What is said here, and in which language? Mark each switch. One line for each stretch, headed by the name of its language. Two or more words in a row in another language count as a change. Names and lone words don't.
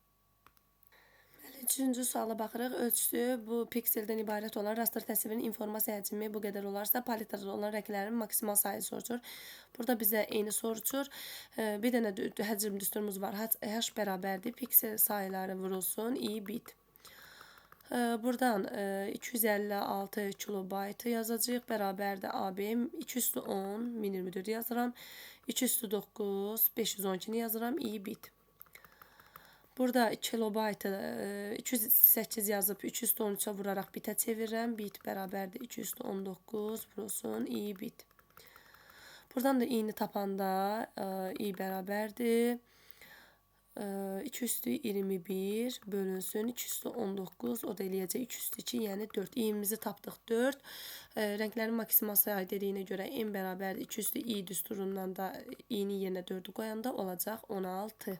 Azerbaijani: 3-cü suala baxırıq. Ölçüsü bu pikseldən ibarət olan rastır təsvirinin informasiya həcmi bu qədər olarsa, palitrada olan rənglərin maksimal sayı sorulur. Burada bizə eyni sorulur. Bir dənə həcm düsturumuz var. H bərabərdir. Piksel sayıları vurulsun. I bit. Buradan 256 kilobaytı yazacağıq. Bərabərdə AB 2 üstü 10, 1024 yazıram. 2 üstü 9, 512'ni yazıram. I bit. Burada kilobaytı 208 yazıb 3 üstü 13'ə vuraraq bitə çevirirəm. Bit bərabərdə 2 üstü 19 vurulsun. I bit. Buradan da i'ni tapanda i bərabərdir 2 üstü 21 bölünsün 2 üstü 19, o da eləyəcək 2 üstü 2, yəni 4. İ'mizi tapdıq 4. Rənglərin maksimal sayı dediyinə görə n bərabərdir 2 üstü i düsturundan da i'ni yerinə 4'ü qoyanda olacaq 16.